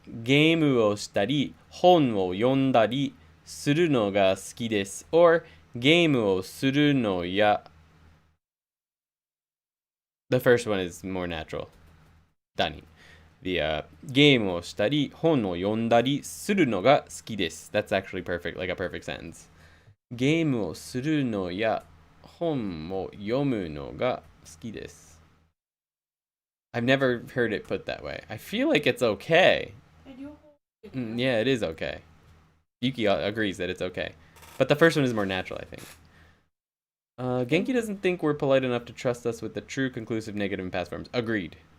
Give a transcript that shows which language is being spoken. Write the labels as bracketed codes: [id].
[ja] ゲームをしたり、本を読んだりするのが好きです。 [en] or [ja] ゲームをするのや [en] The first one is more natural. だに。 [ja] The ゲームをしたり、本を読んだりするのが好きです。 [en] That's actually perfect, like a perfect sentence. [ja] ゲームをするのや本を読むのが好きです。 [en] I've never heard it put that way. I feel like it's okay. Yeah, it is okay. Yuki agrees that it's okay. But the first one is more natural, I think. Genki doesn't think we're polite enough to trust us with the true, conclusive, negative, and past forms. Agreed.